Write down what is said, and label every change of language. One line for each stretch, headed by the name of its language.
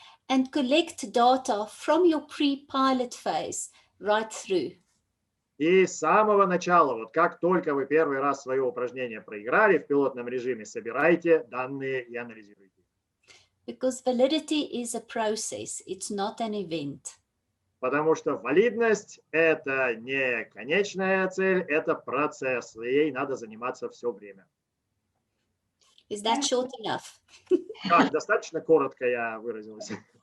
English: And collect data from your pre-pilot phase right through.
Russian: И с самого начала, вот как только вы первый раз свое упражнение проиграли в пилотном режиме, собирайте данные и анализируйте.
English: Because validity is a process, it's not an event.
Russian: Потому что валидность – это не конечная цель, это процесс, и ей надо заниматься все время.
English: Is that short enough?
Russian: Как, достаточно коротко я выразился.